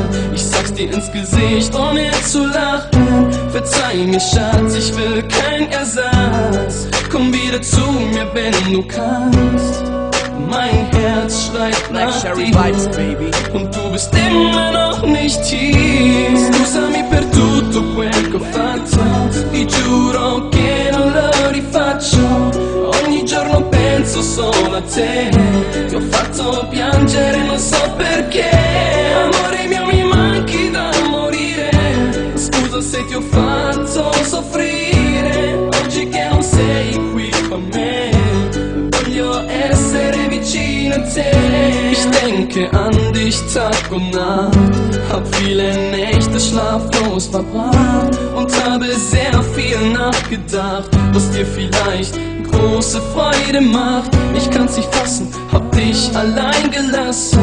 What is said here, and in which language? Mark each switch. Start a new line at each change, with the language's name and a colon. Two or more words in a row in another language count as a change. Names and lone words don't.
German: Ich sag's dir ins Gesicht, ohne zu lachen. Verzeih mir, Schatz, ich will kein Ersatz. Komm wieder zu mir, wenn du kannst. Mein Herz schreit Black nach Cherry dir.
English: Vibes, baby.
German: Und du bist immer noch nicht hier.
Italian: Scusami per tutto quel che ho fatto. Ti giuro che non lo rifaccio. Ogni giorno penso solo a te. Ti ho fatto piangere, non so perché. Amore mio, mi manchi da morire. Scusa se ti ho fatto soffrire. Oggi che non sei qui con me, voglio essere vicino a te.
German: Ich denke an dich Tag und Nacht, hab viele Nächte schlaflos verbracht und habe sehr viel nachgedacht, was dir vielleicht große Freude macht. Ich kann's nicht fassen, hab dich allein gelassen.